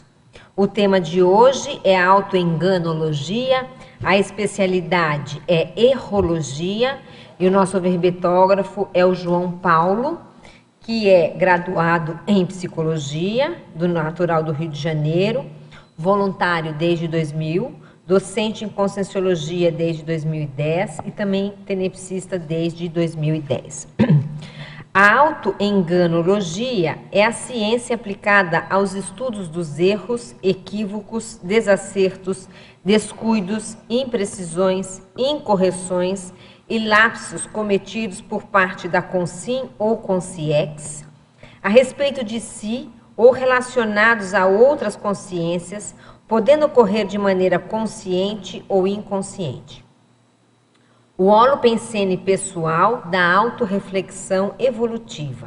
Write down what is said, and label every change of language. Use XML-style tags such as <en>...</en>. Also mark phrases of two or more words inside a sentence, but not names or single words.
<pt>O tema de hoje é a autoenganologia, a especialidade é errologia e o nosso verbetógrafo é o João Paulo, que é graduado em psicologia, do Natural do Rio de Janeiro, voluntário desde 2000, docente em conscienciologia desde 2010 e também tenepsista desde 2010. A autoenganologia é a ciência aplicada aos estudos dos erros, equívocos, desacertos, descuidos, imprecisões, incorreções e lapsos cometidos por parte da Consim ou Consciex a respeito de si ou relacionados a outras consciências, podendo ocorrer de maneira consciente ou inconsciente. O holopensene pessoal da autorreflexão evolutiva.</pt>